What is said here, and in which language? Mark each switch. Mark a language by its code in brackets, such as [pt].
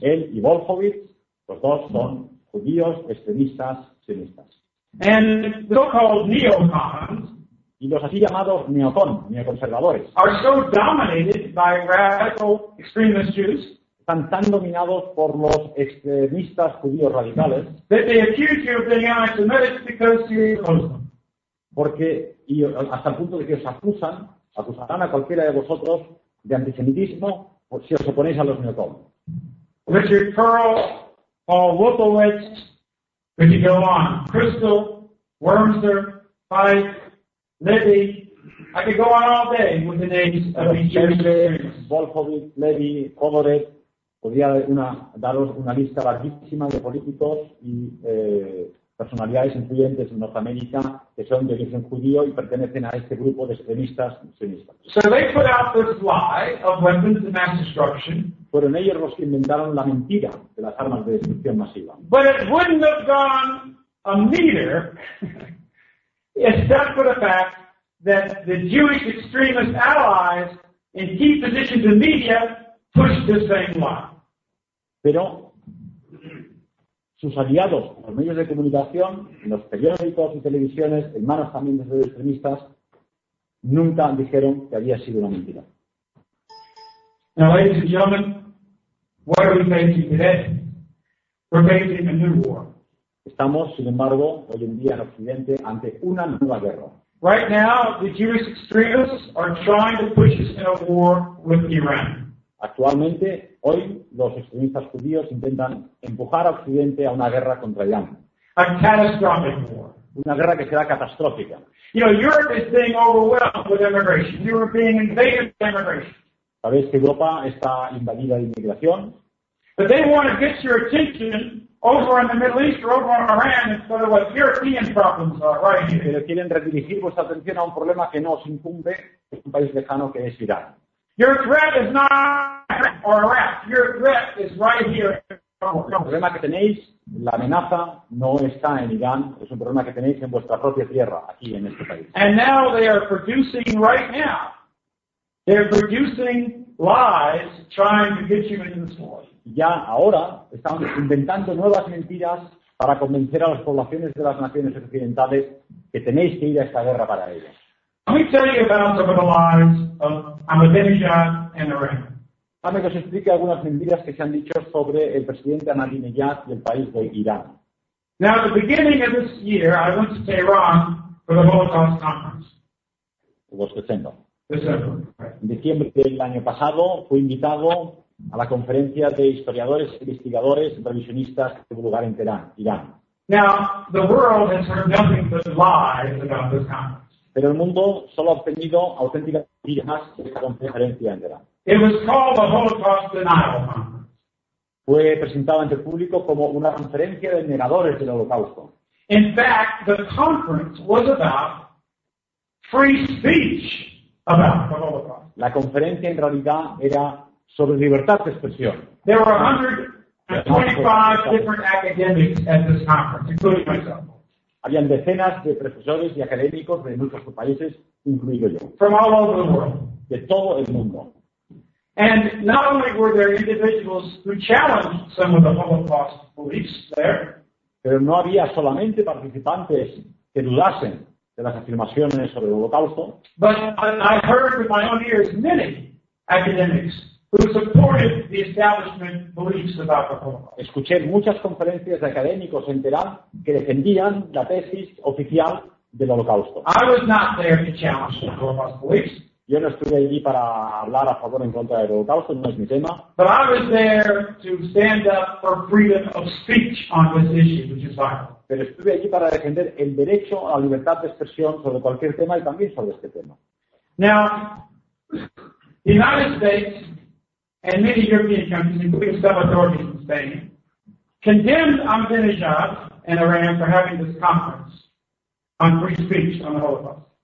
[es] Él y Wolowitz, los dos son judíos extremistas sionistas. [en] And the so-called neocons, [es] y los así llamados neoconservadores, [en] are so dominated by radical extremist Jews, [es] están tan dominados por los extremistas judíos radicales, [en] that they accuse you of being anti-Semitic because you're Muslim. [es] Porque y hasta el punto de que os acusan, acusarán a cualquiera de vosotros de antisemitismo si os oponéis a los neocons. [en] Richard Perle, Paul Wolfowitz, could you go on? Crystal, Wormser, Feist, Levy, I could go on all day with the names of these Jewish extremists. [es] Wolfowitz, Levy, Kovorek, podría una, daros una lista larguísima de políticos y personalidades influyentes en Norteamérica que son de origen judío y pertenecen a este grupo de extremistas sionistas. [en] So they put out this lie of weapons of mass destruction. [es] Fueron ellos los que inventaron la mentira de las armas de destrucción masiva. [en] But it wouldn't have gone a meter except for the fact that the Jewish extremist allies in key positions in media pushed the same lie. [es] Pero sus aliados, los medios de comunicación, los periódicos y televisiones, en manos también de los extremistas, nunca dijeron que había sido una mentira. [en] Now, ladies and gentlemen, what are we facing today? We're facing a new war. [es] Estamos, sin embargo, hoy en día en Occidente ante una nueva guerra. [en] Right now, the Jewish extremists are trying to push us in a war with Iran. [es] Actualmente, hoy, los extremistas judíos intentan empujar a Occidente a una guerra contra Irán. [en] A catastrophic war. [es] Una guerra que será catastrófica. [en] You know, Europe is being overwhelmed with immigration. Europe being invaded by immigration. [es] Sabéis que Europa está invadida de inmigración. [en] But they want to get your attention over on the Middle East or over on Iran instead of what European problems are right here. [es] Pero quieren redirigir vuestra atención a un problema que no os incumbe, que es un país lejano, que es Irán. [en] Your threat is not Iran or Iraq. Your threat is right here. [es] El problema que tenéis, la amenaza, no está en Irán. Es un problema que tenéis en vuestra propia tierra, aquí en este país. [en] And now they are producing right now. They're producing lies trying to get you into this war. [es] Ya ahora están inventando nuevas mentiras para convencer a las poblaciones de las naciones occidentales que tenéis que ir a esta guerra para ellas. [en] Let me tell you about some of the lies of Ahmadinejad and Iran. [es] Dame que os explique algunas mentiras que se han dicho sobre el presidente Ahmadinejad y el país de Irán. [en] Now, at the beginning of this year, I went to Tehran for the Holocaust Conference. Los descendo. December. [es] En diciembre del año pasado, fui invitado a la conferencia de historiadores, investigadores, revisionistas que tuvo lugar en Teherán, Irán. [en] Now, the world has heard nothing but lies about this conference. [es] Pero el mundo solo ha obtenido auténticas mentiras de esta conferencia en Teherán. [en] It was called the Holocaust Denial Conference. [es] Fue presentado ante el público como una conferencia de negadores del Holocausto. [en] In fact, the conference was about free speech about the Holocaust. [es] La conferencia en realidad era sobre libertad de expresión. [en] There were 125 different academics at this conference, including myself. [es] Habían decenas de profesores y académicos de muchos países, incluido yo. [en] From all over the world. [es] De todo el mundo. [en] And not only were there individuals who challenged some of the Holocaust beliefs there, [es] pero no había solamente participantes que dudasen de las afirmaciones sobre el Holocausto, [en] but I heard with my own ears many academics who supported the establishment beliefs about the Holocaust. [es] Escuché muchas conferencias de académicos en Teherán que defendían la tesis oficial del Holocausto. [en] I was not there to challenge the Holocaust beliefs. [es] Yo no estuve allí para hablar a favor o en contra del Holocausto, no es mi tema. [en] But I was there to stand up for freedom of speech on this issue, which is vital. [es] Pero estuve allí para defender el derecho a la libertad de expresión sobre cualquier tema y también sobre este tema. [en] Now, the United States and many European countries, including some authorities in Spain, condemned Ahmadinejad and Iran for having this conference on free speech on the Holocaust.